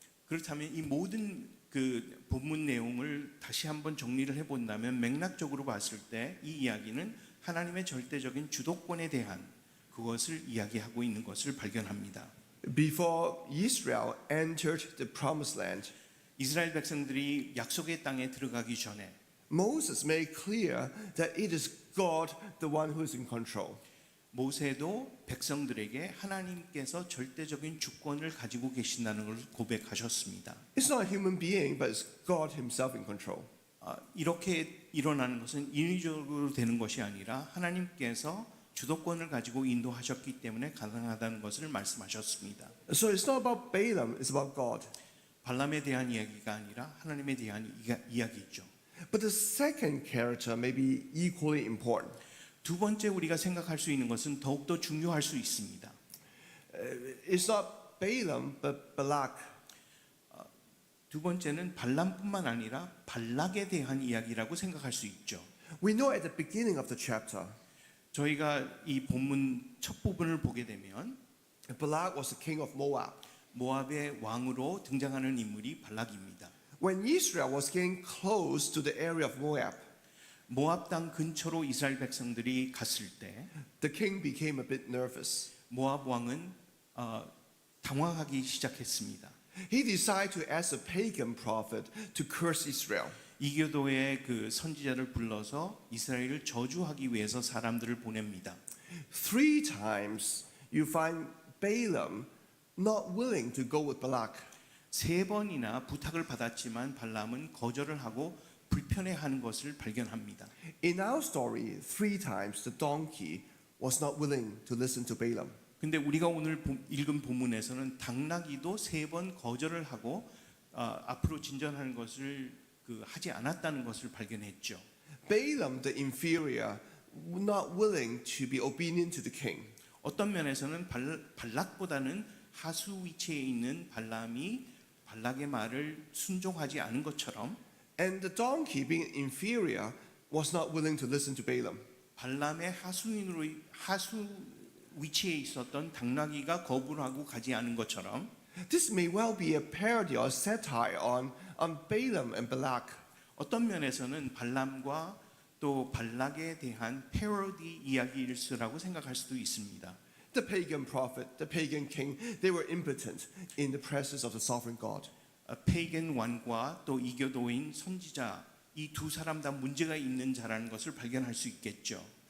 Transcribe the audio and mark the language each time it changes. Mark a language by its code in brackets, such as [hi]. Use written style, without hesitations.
[ko] 그렇다면 이 모든 그 본문 내용을 다시 한번 정리를 해본다면 맥락적으로 봤을 때 이 이야기는 하나님의 절대적인 주도권에 대한 그것을 이야기하고 있는 것을 발견합니다. [en] Before Israel entered the promised land, [ko] 이스라엘 백성들이 약속의 땅에 들어가기 전에 [en] Moses made clear that it is God, the one who is in control. [ko] 모세도 백성들에게 하나님께서 절대적인 주권을 가지고 계신다는 것을 고백하셨습니다. [en] It's not a human being, but it's God himself in control. [ko] 이렇게 일어나는 것은 인위적으로 되는 것이 아니라 하나님께서 주도권을 가지고 인도하셨기 때문에 가능하다는 것을 말씀하셨습니다. [en] So it's not about Balaam, it's about God. [ko] 발람에 대한 이야기가 아니라 하나님에 대한 이야기죠. [en] But the second character may be equally important. [ko] 두 번째 우리가 생각할 수 있는 것은 더욱더 중요할 수 있습니다. [en] It's not Balaam, but Balak. [ko] 두 번째는 발람뿐만 아니라 발락에 대한 이야기라고 생각할 수 있죠. [en] We know at the beginning of the chapter, [ko] 저희가 이 본문 첫 부분을 보게 되면 [en] Balak was the king of Moab. [ko] 모압의 왕으로 등장하는 인물이 발락입니다. [en] When Israel was getting close to the area of Moab, [ko] 모압 땅 근처로 이스라엘 백성들이 갔을 때 [en] the king became a bit nervous. [ko] 모압 왕은 당황하기 시작했습니다. [en] He decided to ask a pagan prophet to curse Israel. [ko] 이교도의 그 선지자를 불러서 이스라엘을 저주하기 위해서 사람들을 보냅니다. [en] 3 times you find Balaam not willing to go with Balak. [ko] 세 번이나 부탁을 받았지만 발람은 거절을 하고 불편해하는 것을 발견합니다. [en] In our story, 3 times the donkey was not willing to listen to Balaam. [ko] 근데 우리가 오늘 읽은 본문에서는 당나귀도 세 번 거절을 하고 앞으로 진전하는 것을 하지 않았다는 것을 발견했죠. [en] Balaam, the inferior, not willing to be obedient to the king. [ko] 어떤 면에서는 발락보다는 하수 위치에 있는 발람이 발락의 말을 순종하지 않은 것처럼 [en] And the donkey, being inferior, was not willing to listen to Balaam. [ko] 발람의 하수 위치에 있었던 당나귀가 거부를 하고 가지 않은 것처럼 [en] This may well be a parody or satire on Balaam and Balak. [ko] 어떤 면에서는 발람과 또 발락에 대한 패러디 이야기일수라고 생각할 수도 있습니다. [en] the pagan prophet, the pagan king, they were impotent in the presence of the sovereign God. [ko] 페이겐 왕과 또 이교도인 선지자 이 두 사람 다 문제가 있는 자라는 것을 발견할 수 있겠죠.